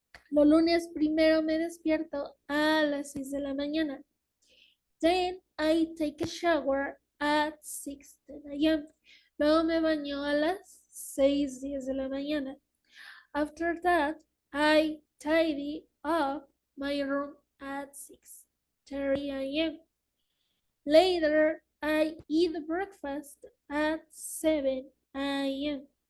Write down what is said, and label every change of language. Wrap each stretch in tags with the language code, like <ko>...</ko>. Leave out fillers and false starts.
<es>Los lunes primero me despierto a las 6 de la mañana.</es> <en>Then I take a shower at 6:10 a.m.</en> <es>Luego me baño a las 6:10 de la mañana.</es> <en>After that, I tidy up my room at 6:30 a.m. Later, I eat breakfast at 7 a.m.</en>